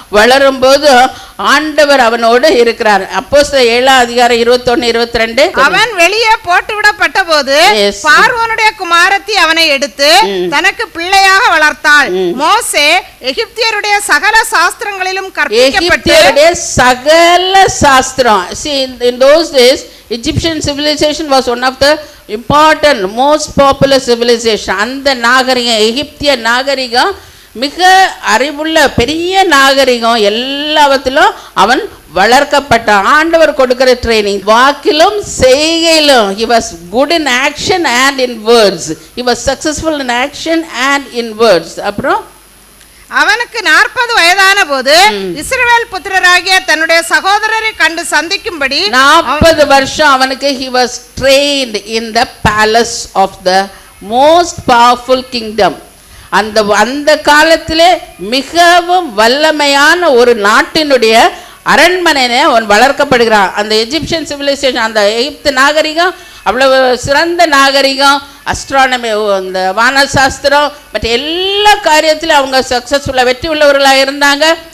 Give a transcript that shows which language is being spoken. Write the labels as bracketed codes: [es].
[ta] வளரும்போது ஆண்டவர் அவனோடு இருக்கிறார். அப்போஸ்தலர் 7ஆம் அதிகாரம் 21, 22. அவன் வெளியே போட்டு விடப்பட்ட போது பார்வோனுடைய குமாரத்தி அவனை எடுத்து தனக்கு பிள்ளையாக வளர்த்தாள். மோசே எகிப்தியருடைய சகல சாஸ்திரங்களிலும் கற்பிக்கப்பட்டு சகல சாஸ்திரம். [en] See, in those days Egyptian civilization was one of the important most popular civilization. [ta] அந்த நாகரிகம், எகிப்திய நாகரிகம் மிக அறிவுள்ள பெரிய நாகரிகம். எல்லாவற்றிலும் அவன் வளர்க்கப்பட்டான். ஆண்டவர் கொடுக்கிற ட்ரைனிங் வாக்கிலும் செய்கையிலும். [en] He was good in action and in words. He was successful in action and in words. [ta] அப்புறம் அவனுக்கு 40 வயதான போது இஸ்ரவேல் புத்திரராகிய தன்னுடைய சகோதரரை கண்டு சந்திக்கும்படி 40 வருஷம் அவனுக்கு [en] he was trained in the palace of the most powerful kingdom. [ta] அந்த காலத்திலே மிகவும் வல்லமையான ஒரு நாட்டினுடைய அரண்மனையிலே அவன் வளர்க்கப்படுகிறான். அந்த எஜிப்சியன் சிவிலைசேஷன், அந்த எகிப்து நாகரிகம் அவ்வளவு சிறந்த நாகரிகம். அஸ்ட்ரானமி, இந்த வானசாஸ்திரம் மற்ற எல்லா காரியத்திலும் அவங்க சக்ஸஸ்ஃபுல்லாக வெற்றி உள்ளவர்களாக இருந்தாங்க.